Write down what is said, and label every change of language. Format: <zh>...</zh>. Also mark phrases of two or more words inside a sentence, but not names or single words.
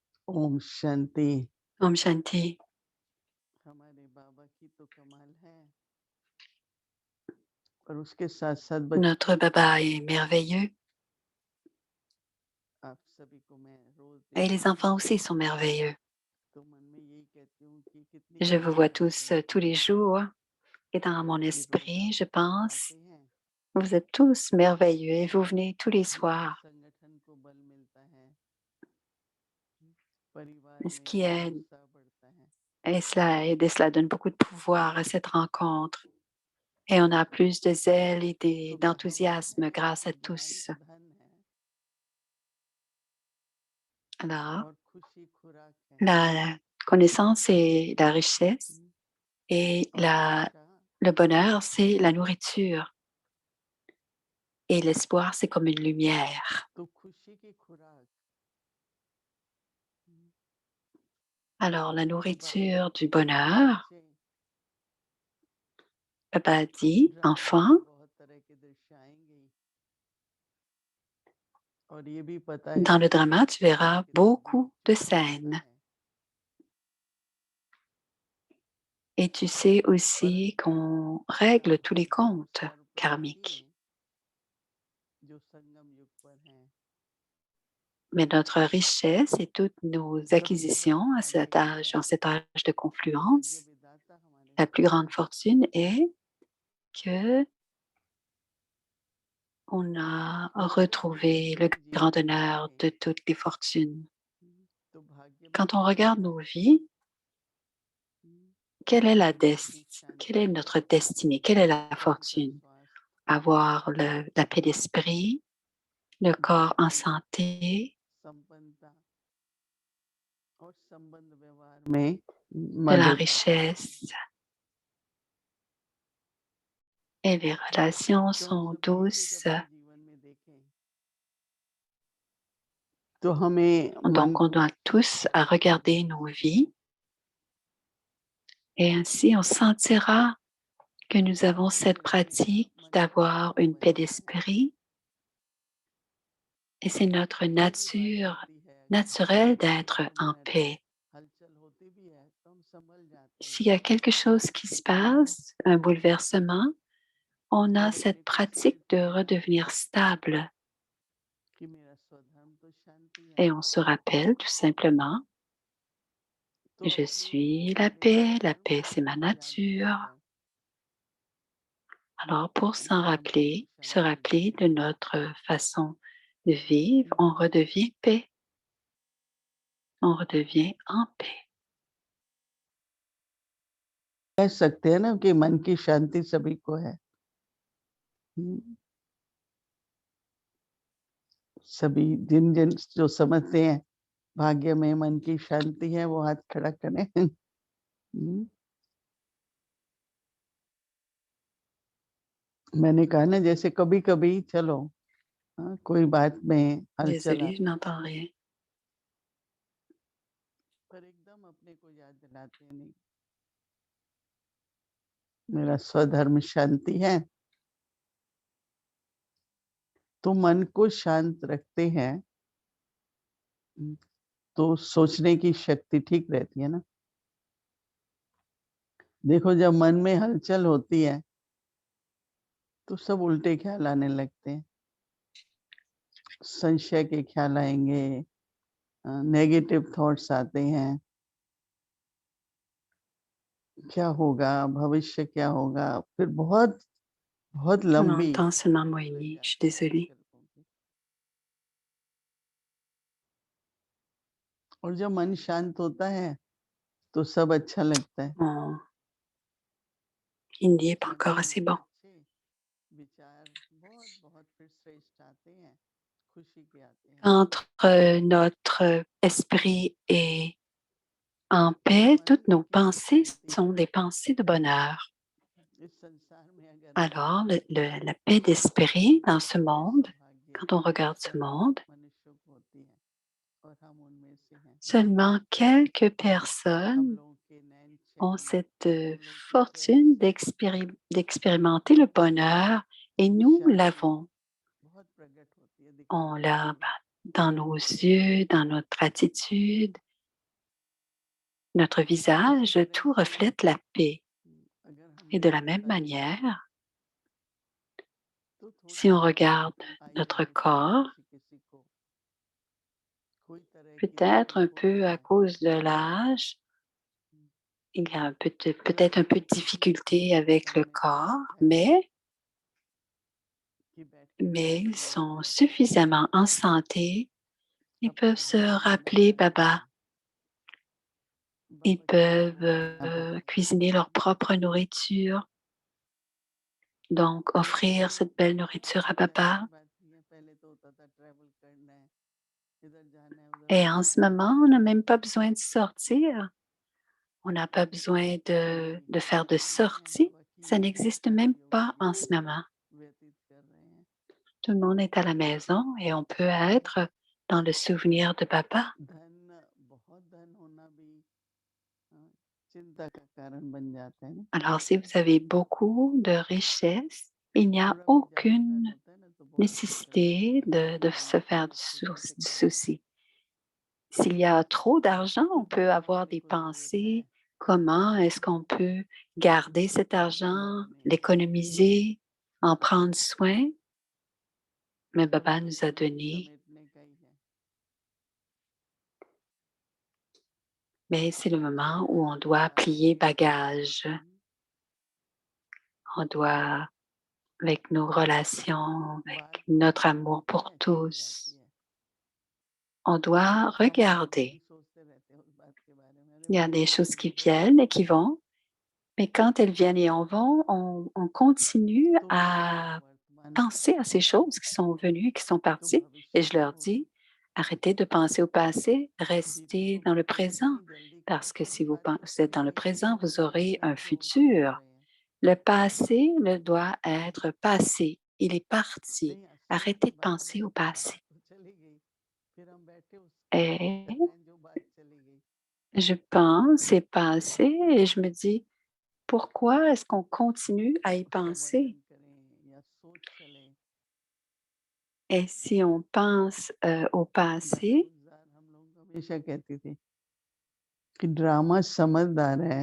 <hi>ओम शांति। ओम शांति. हमारे बाबा की तो कमाल है और उसके साथ-साथ</hi> <fr>Notre Baba est merveilleux</fr> <hi>आप सभी को मैं रोज़</hi> <fr>et</fr> <hi>देखता</hi> <fr>les</fr> <hi>हूँ,</hi> <fr>enfants aussi sont merveilleux.</fr> <hi>तो मन में यही कहती हूँ कि कितनी</hi> <fr>Je vous</fr> <hi>खुशी</hi> <fr>vois</fr> <hi>होती</hi> <fr>tous</fr> <hi>है</hi> <fr>tous les jours et dans</fr> <hi>जब</hi> <fr>mon</fr> <hi>ये बाबा</hi> <fr>esprit, je pense,</fr> <hi>आते हैं,</hi> <fr>vous êtes tous merveilleux et vous venez tous les</fr> <hi>जिससे</hi> <fr>soirs,</fr> <hi>संगठन को बल मिलता है, परिवार</hi> <fr>ce</fr> <hi>में</hi> <fr>qui</fr> <hi>और</hi> <fr>aide</fr> <hi>उत्साह बढ़ता है।</hi> <fr>et cela aide et cela donne beaucoup de pouvoir à cette rencontre. Et on a plus de zèle et</fr> <hi>तो कहावत</hi> <fr>d'enthousiasme</fr> <hi>है</hi> <fr>grâce</fr> <hi>कि</hi> <fr>à</fr> <hi>ज्ञान</hi> <fr>tous.</fr> <hi>धन है</hi> <fr>Alors,</fr> <hi>और खुशी खुराक है।</hi> <fr>la connaissance et la richesse हुँ, et</fr> <hi>और शिक्षा</hi> <fr>le bonheur, c'est la nourriture. Et l'espoir, c'est comme une lumière.</fr> <hi>तो खुशी की खुराक हुँ,</hi> <fr>Alors, la</fr> <hi>तो बाबा</hi> <fr>nourriture</fr> <hi>कहते</hi> <fr>du</fr> <hi>हैं कि</hi> <fr>bonheur,</fr> <hi>बच्चे</hi> <fr>papa dit,</fr> <hi>ड्रामे</hi> <fr>enfant,</fr> <hi>में बहुत तरह के दृश्य आएँगे ही और ये भी पता है</hi> <fr>dans le</fr> <hi>कि</hi> <fr>drama, tu</fr> <hi>समय</hi> <fr>verras</fr> <hi>के साथ</hi> <fr>beaucoup</fr> <hi>सब</hi> <fr>de</fr> <hi>कुछ बदलता</hi> <fr>scènes.</fr> <hi>है,</hi> <fr>Et tu sais aussi</fr> <hi>परंतु</hi> <fr>qu'on règle tous les</fr> <hi>वो</hi> <fr>comptes</fr> <hi>सर्वप्रगति</hi> <fr>karmiques.</fr> <hi>जो संगम युग पर हैं,</hi> <fr>Mais notre richesse et toutes nos</fr> <hi>सबसे बड़ी</hi> <fr>acquisitions à cet</fr> <hi>भाग्य</hi> <fr>âge,</fr> <hi>है,</hi> <fr>en cet âge de</fr> <hi>भाग्य</hi> <fr>confluence,</fr> <hi>विधाता हमारे</hi> <fr>la plus</fr> <hi>बाबा</hi> <fr>grande</fr> <hi>हैं।</hi> <fr>fortune est que on a</fr> <hi>तो अगर हम</hi> <fr>retrouvé le</fr> <hi>अपने</hi> <fr>grand</fr> <hi>जीवन</hi> <fr>honneur</fr> <hi>देखें</hi> <fr>de toutes les fortunes.</fr> <hi>तो भाग्य में</hi> <fr>Quand on</fr> <hi>क्या</hi> <fr>regarde</fr> <hi>लिखा</hi> <fr>nos</fr> <hi>है?</hi> <fr>vies, quelle est</fr> <hi>मन की</hi> <fr>quelle est</fr> <hi>शांति,</hi> <fr>notre destinée? Quelle est la</fr> <hi>तन का</hi> <fr>fortune?</fr> <hi>स्वास्थ्य,</hi> <fr>Avoir la paix d'esprit, le corps en</fr> <hi>बुद्धि,</hi> <fr>santé,</fr> <hi>संपन्नता और संबंध व्यवहार में</hi> <fr>de la</fr> <hi>मदद।</hi> <fr>richesse et les relations</fr> <hi>तो हम</hi> <fr>sont</fr> <hi>सभी एक एक</hi> <fr>douces.</fr> <hi>अपने जीवन में देखें तो हमें मन</hi> <fr>Donc, on doit tous à regarder nos vies et ainsi on sentira que nous avons cette</fr> <hi>करते हैं ना,</hi> <fr>pratique</fr> <hi>मन को</hi> <fr>d'avoir</fr> <hi>शांत</hi> <fr>une paix</fr> <hi>बनता है।</hi> <fr>d'esprit et c'est notre</fr> <hi>कोई भी बात</hi> <fr>nature</fr> <hi>होती है अगर</hi> <fr>naturelle</fr> <hi>उस</hi> <fr>d'être</fr> <hi>समय</hi> <fr>en paix.</fr> <hi>हलचल होती भी है तो हम संभल जाते हैं</hi> <fr>S'il y a quelque chose qui se passe, un bouleversement, on a</fr> <hi>और</hi> <fr>cette</fr> <hi>अपने पीछे</hi> <fr>pratique de</fr> <hi>देखते हैं</hi> <fr>redevenir stable</fr> <hi>कि मेरा स्वधर्म तो शांति है।</hi> <fr>et on se rappelle tout simplement,</fr> <hi>तो</hi> <fr>je</fr> <hi>अपने</hi> <fr>suis</fr> <hi>हमारे</hi> <fr>la</fr> <hi>स्वधर्म</hi> <fr>paix</fr> <hi>को</hi> <fr>c'est ma</fr> <hi>याद</hi> <fr>nature.</fr> <hi>दिलाकर</hi> <fr>Alors pour</fr> <hi>हमारे मन को</hi> <fr>se</fr> <hi>शांति</hi> <fr>rappeler</fr> <hi>देते</hi> <fr>de</fr> <hi>हैं।</hi> <fr>notre façon de vivre, on redevient paix, on redevient en paix.</fr> <hi>कह सकते हैं ना कि मन की शांति सभी को है। सभी जिन-जिन जो समझते हैं भाग्य में मन की शांति है वो हाथ खड़ा करें। हुँ, मैंने कहा ना जैसे कभी-कभी चलो कोई बात में हलचल</hi> <fr>Désolée, je</fr> <hi>आती</hi> <fr>n'entends rien.</fr> <hi>पर एकदम अपने को याद दिलाते हैं नहीं, मेरा स्वधर्म शांति है, तो मन को शांत रखते हैं, हुँ, तो सोचने की शक्ति ठीक रहती है ना। देखो जब मन में हलचल होती है, तो सब उल्टे ख्याल आने लगते हैं, संशय के ख्याल आएँगे,</hi> <en>negative thoughts</en> <hi>आते हैं, क्या होगा, भविष्य क्या होगा, फिर बहुत बहुत</hi> <fr>On</fr> <hi>लंबी</hi> <fr>entend seulement</fr> <hi>लग</hi> <fr>moigner, je suis</fr> <hi>जाती है</hi> <fr>désolée.</fr> <hi>विकल्पों की। और जब मन शांत होता है, तो सब अच्छा लगता है।</hi> <fr>Mon hindi est pas</fr> <hi>मन</hi> <fr>encore</fr> <hi>में</hi> <fr>assez bon.</fr> <hi>अच्छे विचार बहुत-बहुत फिर श्रेष्ठ आते हैं, खुशी के आते हैं।</hi> <fr>Entre notre esprit et en</fr> <hi>तो</hi> <fr>paix,</fr> <hi>मन</hi> <fr>toutes nos</fr> <hi>की</hi> <fr>pensées</fr> <hi>शांति</hi> <fr>sont des pensées de bonheur.</fr> <hi>इस संसार में अगर है,</hi> <fr>Alors, la paix d'esprit dans ce</fr> <hi>कितने</hi> <fr>monde, quand on regarde ce</fr> <hi>सौभाग्यशाली</hi> <fr>monde,</fr> <hi>मनुष्यों को होती है और हम उनमें से हैं।</hi> <fr>seulement quelques</fr> <hi>हम</hi> <fr>personnes</fr> <hi>लोगों के</hi> <fr>ont</fr> <hi>नैन-चैन,</hi> <fr>cette</fr> <hi>हम लोगों की</hi> <fr>fortune</fr> <hi>प्यास,</hi> <fr>d'expérimenter le bonheur et nous</fr> <hi>शांति</hi> <fr>l'avons.</fr> <hi>बहुत प्रकट होती है, दिखाई</hi> <fr>On</fr> <hi>पड़ती</hi> <fr>l'a</fr> <hi>है।</hi> <fr>dans nos yeux, dans notre attitude, Notre visage, tout reflète la paix.</fr> <hi>अगर</hi> <fr>Et</fr> <hi>हमने</hi> <fr>de la</fr> <hi>ये</hi> <fr>même</fr> <hi>पहला</hi> <fr>manière,</fr> <hi>तो थोड़ा</hi> <fr>si on</fr> <hi>सा</hi> <fr>regarde</fr> <hi>आई</hi> <fr>notre</fr> <hi>जाएगी</hi> <fr>corps,</fr> <hi>किसी किसी को कोई तरह की</hi> <fr>peut-être un</fr> <hi>तकलीफ</hi> <fr>peu</fr> <hi>होती</hi> <fr>à</fr> <hi>है</hi> <fr>cause de l'âge, हम्म, il y a</fr> <hi>अगर</hi> <fr>peut-être un peu de</fr> <hi>किसी किसी को</hi> <fr>difficulté avec le</fr> <hi>मैंने कहा</hi> <fr>corps,</fr> <hi>है कि बैठ के</hi> <fr>mais</fr> <hi>बाबा</hi> <fr>ils</fr> <hi>को याद</hi> <fr>sont</fr> <hi>करते रहे</hi> <fr>suffisamment en santé. Ils peuvent</fr> <hi>अपने</hi> <fr>se</fr> <hi>भगवान को</hi> <fr>rappeler</fr> <hi>याद</hi> <fr>Baba.</fr> <hi>करें</hi> <fr>Ils</fr> <hi>बाबा की</hi> <fr>peuvent</fr> <hi>खाना बनाना</hi> <fr>cuisiner leur propre nourriture, donc</fr> <hi>तो</hi> <fr>offrir</fr> <hi>अभी</hi> <fr>cette belle nourriture à</fr> <hi>पहले</hi> <fr>Baba.</fr> <hi>की बात नहीं है पहले तो होता था ट्रैवल करना है इधर जाना है उधर</hi> <fr>Et en</fr> <hi>जाना</hi> <fr>ce</fr> <hi>है</hi> <fr>moment, on n'a même pas besoin de sortir. On n'a pas besoin</fr> <hi>अभी</hi> <fr>de faire de</fr> <hi>बैठे हैं</hi> <fr>sortie.</fr> <hi>बाबा की</hi> <fr>Ça</fr> <hi>याद में</hi> <fr>n'existe</fr> <hi>सारा</hi> <fr>même</fr> <hi>योग</hi> <fr>pas en ce</fr> <hi>जीवन</hi> <fr>moment.</fr> <hi>व्यतीत कर रहे हैं</hi> <fr>Tout le monde est à la maison et on peut être dans le souvenir de Baba.</fr> <hi>धन बहुत धन होना भी अ, चिंता का कारण बन जाता है ना</hi> <fr>Alors, si vous avez beaucoup de richesses, il n'y a</fr> <hi>थोड़ा भी ज्यादा धन</hi> <fr>aucune</fr> <hi>होता है ना तो बहुत चिंता लगती</hi> <fr>nécessité</fr> <hi>है कि</hi> <fr>de</fr> <hi>हमारे</hi> <fr>se</fr> <hi>लिए</hi> <fr>faire</fr> <hi>ये कैसे</hi> <fr>du</fr> <hi>करें</hi> <fr>souci. S'il y a trop d'argent,</fr> <hi>तो</hi> <fr>on peut</fr> <hi>बाबा</hi> <fr>avoir</fr> <hi>मेरे</hi> <fr>des</fr> <hi>को जरूरत है</hi> <fr>pensées. Comment est-ce qu'on peut garder cet argent,</fr> <hi>बाबा ने ऐसा किया</hi> <fr>l'économiser, en prendre soin? Mais</fr> <hi>तो</hi> <fr>Baba</fr> <hi>फिर</hi> <fr>nous a</fr> <hi>झोली</hi> <fr>donné.</fr> <hi>समेटने का ही है</hi> <fr>Mais c'est le moment</fr> <hi>मैं</hi> <fr>où on doit</fr> <hi>बाबा</hi> <fr>plier</fr> <hi>की</hi> <fr>bagage. On doit, avec nos relations,</fr> <hi>बात</hi> <fr>avec notre</fr> <hi>बहुत</hi> <fr>amour</fr> <hi>होती</hi> <fr>pour</fr> <hi>है चली</hi> <fr>tous,</fr> <hi>जाती है</hi> <fr>on doit</fr> <hi>हम अभी भी</hi> <fr>regarder.</fr> <hi>सोचते रहते हैं उस बात के बारे में अरे</hi> <fr>Il y a</fr> <hi>बाबा</hi> <fr>des</fr> <hi>ने</hi> <fr>choses</fr> <hi>ये</hi> <fr>qui</fr> <hi>दिया</hi> <fr>viennent et qui vont, mais quand elles viennent et en vont, on continue</fr> <hi>तो</hi> <fr>à</fr> <hi>वर्तमान में</hi> <fr>penser à</fr> <hi>रहते</hi> <fr>ces</fr> <hi>हैं</hi> <fr>choses qui sont venues et qui sont</fr> <hi>तो</hi> <fr>parties. Et</fr> <hi>भविष्य</hi> <fr>je</fr> <hi>को</hi> <fr>leur dis, arrêtez de penser au passé,</fr> <hi>बीते</hi> <fr>restez</fr> <hi>को</hi> <fr>dans le présent.</fr> <hi>कितनी जल्दी</hi> <fr>Parce que</fr> <hi>कैसे</hi> <fr>si</fr> <hi>बारिश</hi> <fr>vous êtes</fr> <hi>होती</hi> <fr>dans le</fr> <hi>है</hi> <fr>présent,</fr> <hi>वो</hi> <fr>vous</fr> <hi>हमारे</hi> <fr>aurez un</fr> <hi>धन को बढ़ा</hi> <fr>futur.</fr> <hi>रहे हैं</hi> <fr>Le passé ne doit être passé. Il est parti.</fr> <hi>नहीं असल में</hi> <fr>Arrêtez de</fr> <hi>बाबा</hi> <fr>penser</fr> <hi>ने</hi> <fr>au passé.</fr> <hi>बात तो चली गई फिर हम बैठे उसको याद कर</hi> <fr>Et</fr> <hi>रहे हैं जो बात चली गई</hi> <fr>je pense et penser et je me dis, pourquoi est-ce qu'on continue à y</fr> <hi>उसका</hi> <fr>penser?</fr> <hi>वर्णन करें या सोच चले</hi> <fr>Et si on pense au</fr> <hi>दादी</hi> <fr>passé,</fr> <hi>गुलजार हम लोगों को हमेशा कहती थी कि ड्रामा समझदार है</hi>